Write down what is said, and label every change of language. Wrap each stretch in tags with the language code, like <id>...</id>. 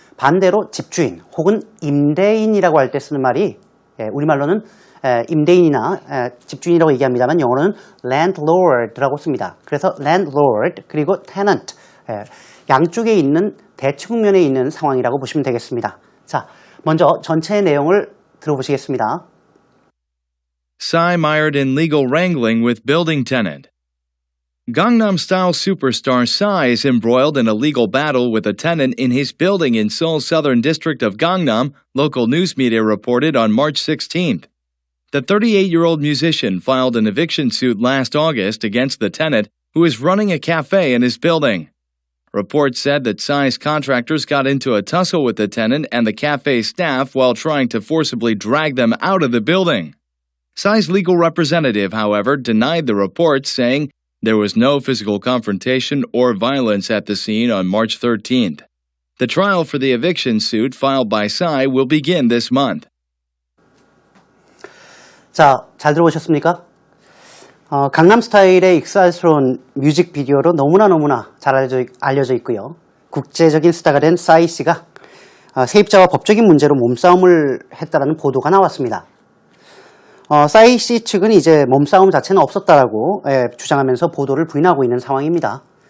<ko>반대로 집주인 혹은 임대인이라고 할 때 쓰는 말이 우리말로는 임대인이나 집주인이라고 얘기합니다만 영어로는 landlord라고 씁니다. 그래서 landlord 그리고 tenant 양쪽에 있는 대측면에 있는 상황이라고 보시면 되겠습니다. 자, 먼저 전체의 내용을 들어보시겠습니다.</ko> <en>Psy mired in legal wrangling with building tenant. Gangnam-style superstar Psy is embroiled in a legal battle with a tenant in his building in Seoul's southern district of Gangnam, local news media reported on March 16th. The 38-year-old musician filed an eviction suit last August against the tenant who is running a cafe in his building. Reports said that Psy's contractors got into a tussle with the tenant and the cafe staff while trying to forcibly drag them out of the building. Psy's legal representative, however, denied the reports, saying there was no physical confrontation or violence at the scene on March 13th. The trial for the eviction suit filed by Psy will begin this month.</en> <ko>자, 잘 들어보셨습니까? 강남스타일의 익살스러운 뮤직비디오로 너무나 잘 알려져 있고요. 국제적인 스타가 된 싸이 씨가 세입자와 법적인 문제로 몸싸움을 했다라는 보도가 나왔습니다. 싸이 씨 측은 이제 몸싸움 자체는 없었다라고 주장하면서 보도를 부인하고 있는 상황입니다.</ko>